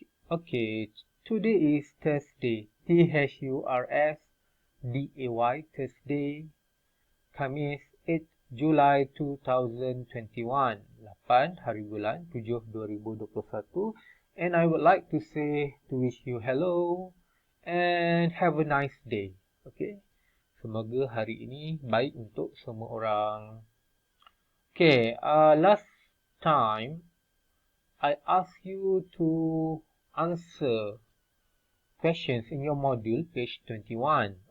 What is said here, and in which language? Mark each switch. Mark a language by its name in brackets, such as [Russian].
[English] Okay, today is Thursday. Thursday, Thursday. [Malay] Khamis 8 Julai 2021. 8 hari bulan 7 2021. [English] And I would like to wish you hello and have a nice day. Okay. [Malay] Semoga hari ini baik untuk semua orang. [English] Okay, last time I asked you to answer questions in your module, page 21.